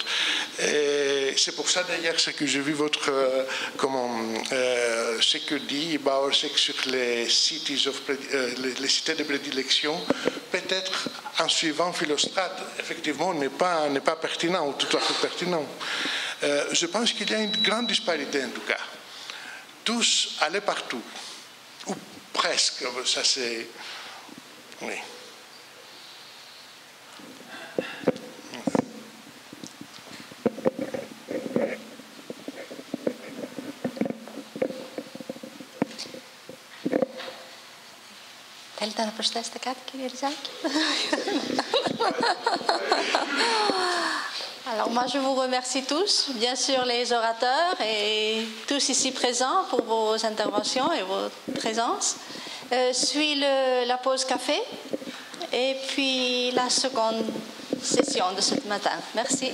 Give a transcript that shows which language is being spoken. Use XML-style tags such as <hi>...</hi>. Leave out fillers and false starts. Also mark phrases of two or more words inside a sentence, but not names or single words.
<fr>C'est pour ça d'ailleurs ce que j'ai vu ce que dit Bowersock sur les cités de prédilection, peut-être en suivant Philostrate, effectivement, n'est pas pertinent ou tout à fait pertinent. Je pense qu'il y a une grande disparité en tout cas. Tous allaient partout, ou presque, ça c'est... Oui.</fr> <el>Θέλετε να προσθέσετε κάτι, κύριε Ριζάκη?</el> <fr>Alors moi je vous remercie tous, bien sûr les orateurs et tous ici présents pour vos interventions et votre présence. Suit la pause café et puis la seconde session de ce matin.</fr>